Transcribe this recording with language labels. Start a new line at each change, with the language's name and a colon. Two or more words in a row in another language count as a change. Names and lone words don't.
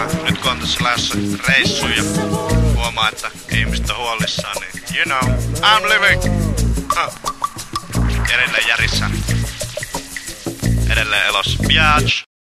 Finnish: Nyt kun on tässä lähdössä reissuun ja huomaa, että ihmiset on huolissaan, niin
English: you know, I'm living.
Finnish: Edelleen järjissään. Edelleen elossa. Biatch.